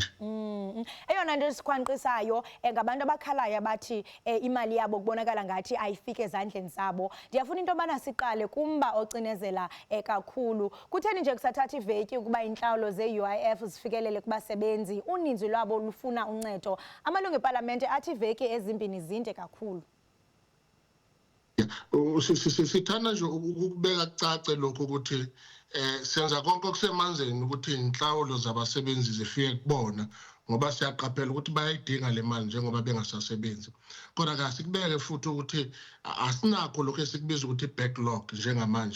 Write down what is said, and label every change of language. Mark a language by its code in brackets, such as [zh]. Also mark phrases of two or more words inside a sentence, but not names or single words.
[xh] Eyona nto esikhwanqisayo ngabantu abakhalaya bathi imali yabo kubonakala ngathi ayifike ezandleni zabo. Ndiyafuna into yobana siqale kumba ocinezela kakhulu. Kutheni nje kusathatha iveki ukuba intlawulo ze-UIF zifikelele kubasebenzi? Uninzi lwabo lufuna uncedo. Amalungu epalamente athi iveki ezimbini zinde kakhulu. [zu] Sithanda nje ukubeka kucace lokho ukuthi senza konke okusemanzeni ukuthi inhlawulo zabasebenzi zifike kubona ngoba siyaqaphela ukuthi bayayidinga le mali njengoba bengasasebenzi. Kodwa ke sikubeke futhi ukuthi asinakho lokho esikubiza ukuthi backlog njengamanje.